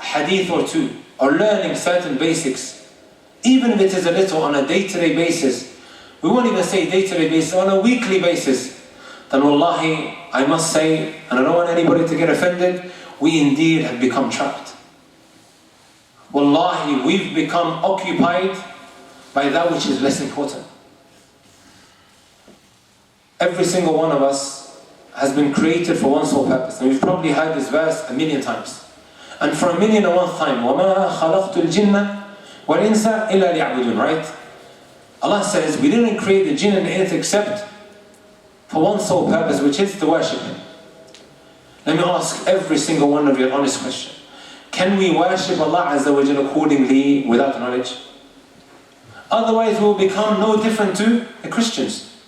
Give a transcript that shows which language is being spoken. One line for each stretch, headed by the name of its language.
English: Hadith or two, or learning certain basics, even if it is a little on a day-to-day basis, we won't even say day-to-day basis, on a weekly basis, then wallahi, I must say, and I don't want anybody to get offended, we indeed have become trapped. Wallahi, we've become occupied by that which is less important. Every single one of us has been created for one sole purpose. And we've probably heard this verse 1,000,000 times. And for 1,000,001th time,
Arabic: وَمَا خَلَقْتُ الْجِنَّ وَالْإِنسَ إِلَّا لِيَعْبُدُونَ,
English: right? Allah says, we didn't create the jinn and the ins except for one sole purpose, which is to worship Him. Let me ask every single one of you an honest question. Can we worship Allah Azza wa Jalla accordingly without knowledge? Otherwise we will become no different to the Christians.